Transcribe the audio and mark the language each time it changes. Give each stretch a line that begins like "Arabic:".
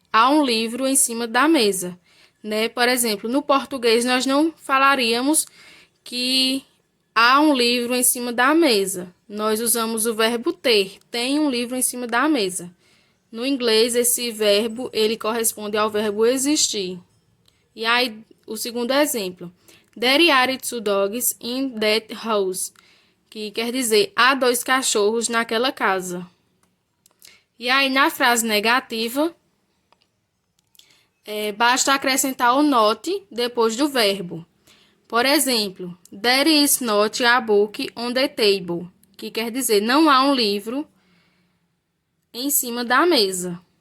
Portuguese: Há um livro em cima da mesa. Por exemplo, no português nós não falaríamos que há um livro em cima da mesa. Nós usamos o verbo ter. Tem um livro em cima da mesa. No inglês, esse verbo ele corresponde ao verbo existir. E aí, o segundo exemplo.
English: There are two dogs in that house.
Portuguese: Que quer dizer, há 2 cachorros naquela casa. E aí, na frase negativa, basta acrescentar o not depois do verbo. Por exemplo,
English: there is not a book on the table,
Portuguese: que quer dizer, não há um livro em cima da mesa.